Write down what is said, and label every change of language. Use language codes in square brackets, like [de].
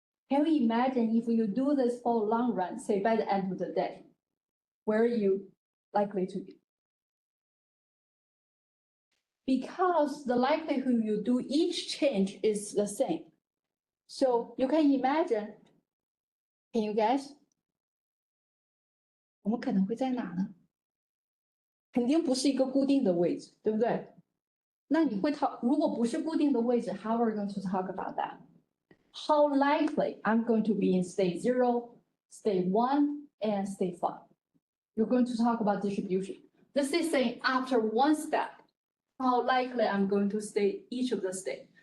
[en] Can you imagine if you do this for a long run, say by the end of the day, where are you likely to be? Because the likelihood you do each change is the same. So you can imagine, can you guess? [zh] 我们可能会在哪呢？肯定不是一个固定的位置，对不对？那你会如果不是固定的位置 [en] how are we going to talk about that? How likely I'm going to be in state 0, state 1, and state 5? You're going to talk about distribution. This is saying after one step, how likely I'm going to stay each of the state.